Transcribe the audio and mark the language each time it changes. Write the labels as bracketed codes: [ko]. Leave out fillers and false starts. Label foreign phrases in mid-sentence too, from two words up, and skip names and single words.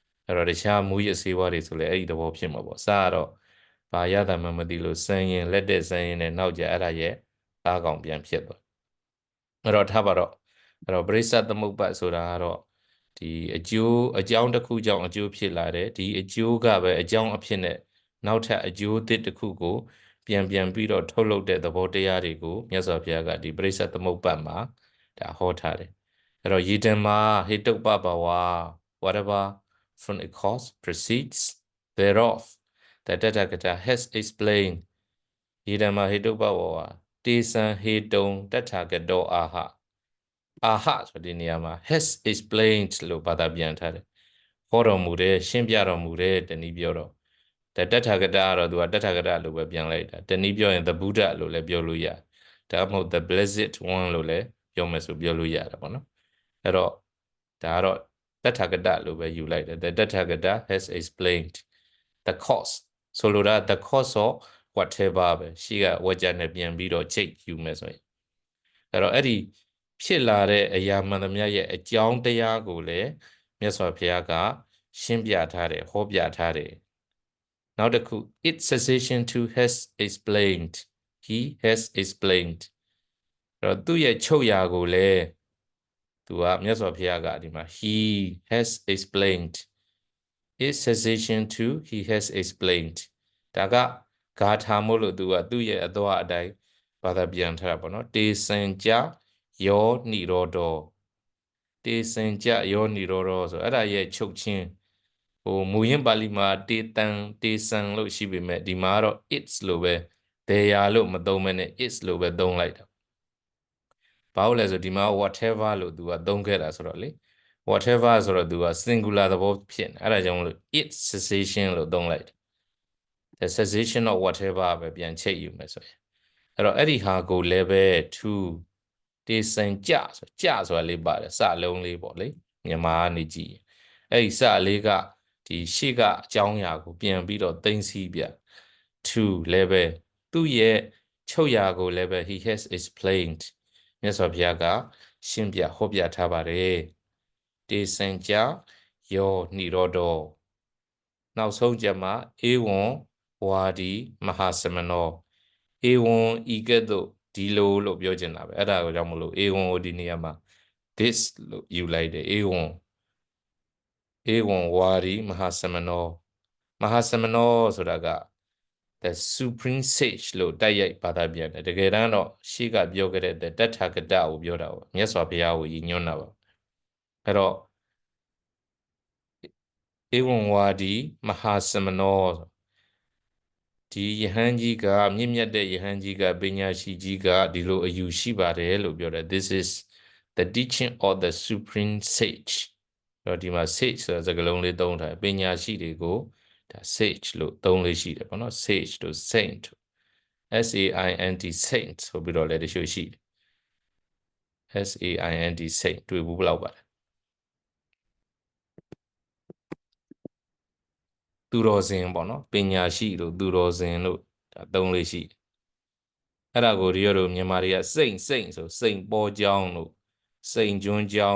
[my] အဲ့တော့တခြားမူရစေဝါတွေဆိုလဲအဲ့ဒီသဘောဖြစ်မှာပေါ့စားတော့ဘာရတာမှမသိလို့စမ်းရင်လက်တဲ့စမ်းရင်နဲ့နောက်ကြအဲ့ဒါရဲ့သားကောင်ပြန်ဖြစ်သွားအဲ့တော့ထားပါတော့အဲ့တော့ပရိစ္ဆသမုပ္ပါဆိုတာကတော့ဒီအကြောင်းတစ်ခုကြောင့်အကျိုးဖြစ်လာတယ်ဒီအကျိုးကပဲအကြောင်းအဖြစ်နဲ့နောက်ထပ်အကျိုးသစ်တစ် ခုကိုပြန်ပြီးတော့ထုတ်လုပ်တဲ့သဘောတရားတွေကိုမြတ်စွာဘုရားကဒီပရိစ္ဆသမုပ္ပါမှာဒါဟောထားတယ်အဲ့တော့ယေတံမှာဟေတုပ္ပဘဝ [en] whatever from a cause proceeds thereof that Tathagata has explained [pi] ယေတံမှာဟေတုပ္ပဘဝတေစံဟေတုံ တထဂတောအာဟအာဟ [my] ဆိုဒီနေရာမှာ [en] has explained [my] လို့ဘာသာပြန်ထားတယ်ဟောတော်မူတယ်ရှင်းပြတော်မူတယ်တနည်းပြောတော့တထဂတကတော့သူကတထဂတ လို့ပဲပြန်လိုက်တာတနည်းပြောရင် [en] the Buddha [my] လို့လည်းပြောလို့ရတယ်ဒါမှမဟုတ် [en] the blessed one [my] လို့လည်းပြောမယ်ဆိုပြောလို့ရတယ်ပေါ့နော်အဲ့ တော့ဒါကတော့တထဂတလို့ပဲယူလိုက်တယ် [en] the Tathagata has explained the cause [my] ဆိုလိုတာ [en] the cause of whatever [my] ပဲရှေ့ကဝါကြနဲ့ပြန်ပြီးတော့ချိန်ယူမယ်ဆိုရင်အဲ့တော့အဲ့ဒီဖြစ်လာတဲ့အရာမှန်သမျှရဲ့အကြောင်းတရားကိုလည်းမြတ်စွာဘုရားကရှင်းပြထားတယ်ဟောပြထားတယ်နောက်တစ်ခု [en] its cessation to has explained he has explained [my] အဲ့တော့သူ့ရဲ့ချုပ်ရာကိုလည်းသူကမြတ်စွာဘုရားကဒီမှာ [en] he has explained its cessation to he has explained [my] ဒါကဂါထာမို့လို့သူကသူ့ရဲ့အသွားအတိုင်းဘာသာပြန်ထားတာပေါ့နော် [pi] တေစံကြယောနိရောဓောတေစံကြယောနိရောဓော [my] ဆိုအဲ့ဒါရဲ့ချုပ်ချင်းမူရင်းပါဠိမှာတေစံလို့ရှိ ပေမဲ့ဒီမှာတော့ its လို့ပဲ there လို့မသုံးမနဲ့ its လို့ပဲသုံးလိုက်တာဘာလို့လဲဆိုဒီမှာ whatever လို့သူကသုံးခဲ့တာဆိုတော့လေ whatever ဆိုတော့သူက singular သဘောဖြစ်နေအဲ့ဒါကြောင့်မလို့ its cessation လို့သုံးလိုက် [en] the cessation of whatever [my] ပဲပြန်ချိန်ယူမယ်ဆိုရင်အဲ့တော့အဲ့ဒီဟာကိုလည်းပဲ to တေစံကြဆိုတာလေးပါတယ်စလုံး လေးပေါ့လေမြန်မာကနေကြည့်အဲ့ဒီစလေးကဒီရှေ့ကအကြောင်းအရာကိုပြန်ပြီးတော့သိသိ ပြ to လည်းပဲသူ့ရဲ့ချုပ်ရာကိုလည်းပဲ [en] he has explained [my] မြတ်စွာဘုရားကရှင်းပြဟောပြထားပါတယ် [pi] တေစံကြယောနိရောဓော [my] နောက်ဆုံးကြမှာ [pi] ဧဝံဝါဒီမဟာသမနော [my] ဧဝံဤကဲ့သို့ဒီလိုလို့ပြောချင်တာပဲအဲ့ဒါကိုကြောင့်မလို့ဧဝံကိုဒီနေရာမှာ this လို့ယူလိုက်တယ်ဧဝံ ဝါဒီမဟာသမနောဆိုတာက [en] the supreme sage [my] လို့တိုက်ရိုက်ဘာသာပြန်တယ်တကယ်တမ်းတော့ရှေ့ကပြောခဲ့တဲ့တထဂတကိုပြောတာပေါ့မြတ်စွာဘုရားကိုရည်ညွှန်းတာပါအဲ့တော့ [pi] ဧဝံဝါဒီမဟာသမနော [my] ဒီယဟန်ကြီးကမြင့်မြတ်တဲ့ယဟန်ကြီးကပညာရှိကြီးကဒီလိုအယူရှိပါတယ်လို့ပြောတယ် [en] this is the teaching of the supreme sage [my] တော့ဒီမှာ sage ဆိုတဲ့စကားလုံးလေးသုံးထားပညာရှိတွေကိုဒါ sage လို့သုံးလေးရှိတယ်ပေါ့နော် sage တို့ [en] saint SAINT [my] saint ဆိုပြီးတော့လည်းတချို့ရှိတယ် [en] SAINT saint [my] တွေ့ဘူးဘယ်လောက်ပါလဲသူတော်စင်ပေါ့နော်ပညာရှိတို့သူတော်စင်တို့ဒါသုံးလေးရှိတယ်အဲ့ဒါကိုတို့မြန်မာတွေကစိတ်ဆိုစိတ်ပေါ်ကြောင်းတို့စိတ်ကျွန်းကြောင်း